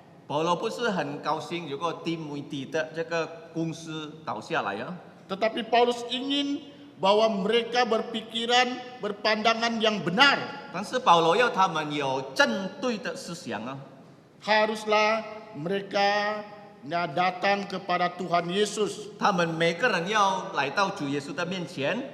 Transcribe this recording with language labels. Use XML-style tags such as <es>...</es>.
<zh>保罗不是很高兴，如果提摩太的这个公司倒下来</zh> <id>Tetapi Paulus ingin bahwa mereka berpikiran, berpandangan yang benar.</id> <zh>但是保罗要他们有正对的思想</zh> <id>Haruslah mereka datang kepada Tuhan Yesus.</id> <zh>他们每个人要来到主耶稣的面前。</zh>